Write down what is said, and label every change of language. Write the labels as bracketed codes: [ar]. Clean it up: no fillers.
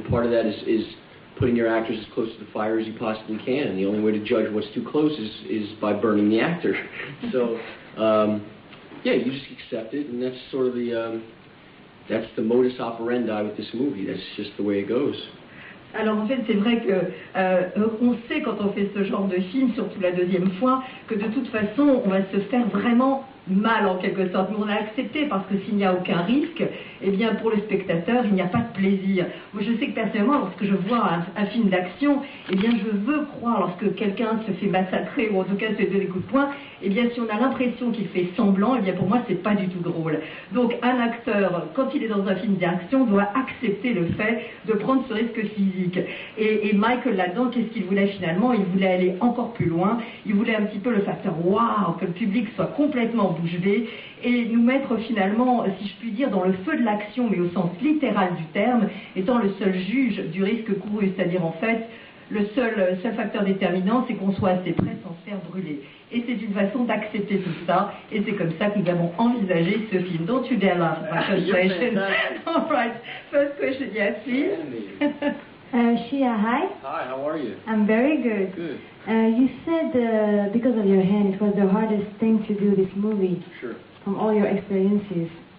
[en] And part of that is putting your actors as close to the fire as you possibly can. And the only way to judge what's too close is by burning the actor. So, yeah, you just accept it, and that's sort of that's the modus operandi with this movie. That's just the way it goes. [fr] Alors en fait, c'est vrai que on sait quand on fait ce genre de film, surtout la deuxième fois, que de toute façon, on va se faire vraiment mal en quelque sorte. Mais on a accepté parce que s'il n'y a aucun risque, eh bien pour le spectateur, il n'y a pas de plaisir. Moi, je sais que personnellement, lorsque je vois un film d'action, eh bien je veux croire, lorsque quelqu'un se fait massacrer ou en tout cas se donne des coups de poing, eh bien si on a l'impression qu'il fait semblant, eh bien pour moi c'est pas du tout drôle. Donc un acteur, quand il est dans un film d'action, doit accepter le fait de prendre ce risque physique. Et Michael là-dedans, qu'est-ce qu'il voulait finalement? Il voulait aller encore plus loin. Il voulait un petit peu le facteur waouh, que le public soit complètement bouche bée et nous mettre finalement, si je puis dire, dans le feu de l'action, mais au sens littéral du terme, étant le seul juge du risque couru, c'est-à-dire en fait le seul facteur déterminant, c'est qu'on soit assez près sans se faire brûler. Et c'est une façon d'accepter tout ça, et c'est comme ça que nous avons envisagé ce film. [en] Don't you dare laugh at my translation. All right, first question, yes, please. Shia, hi. Hi, how are you? I'm very good. Good. You said because of your hand, it was the hardest thing to do this movie. Sure. From all your experiences.